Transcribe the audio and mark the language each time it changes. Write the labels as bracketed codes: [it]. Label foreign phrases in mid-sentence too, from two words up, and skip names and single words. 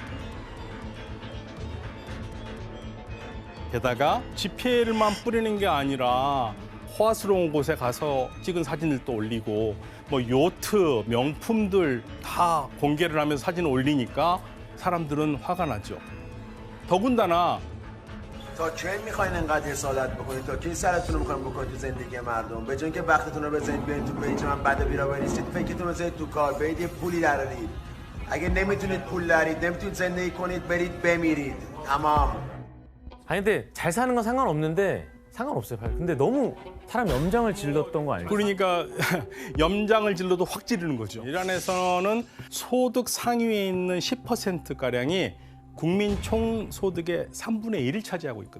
[ko] 게다가 지폐를만 뿌리는 게 아니라 호화스러운 곳에 가서 찍은 사진을 또 올리고 뭐 요트, 명품들 다 공개를 하면서 사진을 올리니까 사람들은 화가 나죠. 더군다나 [fa] تا کی میخواین انقدر حسادت بکنید تا کی سرتون رو میخواین بکنید تو زندگی مردم به جای اینکه وقتتون رو بزنید برید تو پیج من بد و بیرا نیستید فکرتون رو بزنید تو کار برید یه پولی درارید اگه نمیتونید پول درید نمیتونید زندگی کنید برید بمیرید تمام. [ko] 아니 근데 잘 사는 건 상관없는데 상관없어요. 근데 너무 사람 염장을 질렀던 거 알죠? 그러니까 염장을 질러도 확 지르는 거죠. 이란에서는 소득 상위에 있는 10%가량이 국민 총 소득의 3분의 1을 차지하고 있거든요.